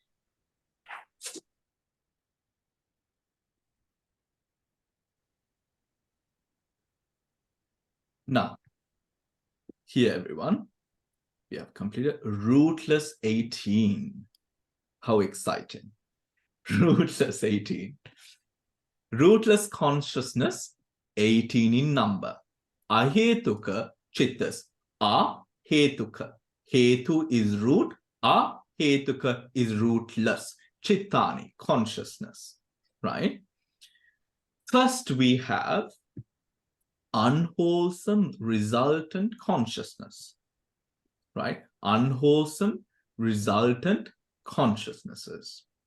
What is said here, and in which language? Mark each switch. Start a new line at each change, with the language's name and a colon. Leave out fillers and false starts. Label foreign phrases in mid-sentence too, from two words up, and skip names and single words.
English: Now, here, everyone, we have completed Rootless 18. How exciting. Rootless 18. Rootless consciousness, 18 in number.
Pali: Ahetuka chittas. Ahetuka.
English: Hetu is root. Ahetuka is rootless. Chittani, consciousness. Right? First, we have unwholesome resultant consciousness. Right? Unwholesome resultant consciousnesses.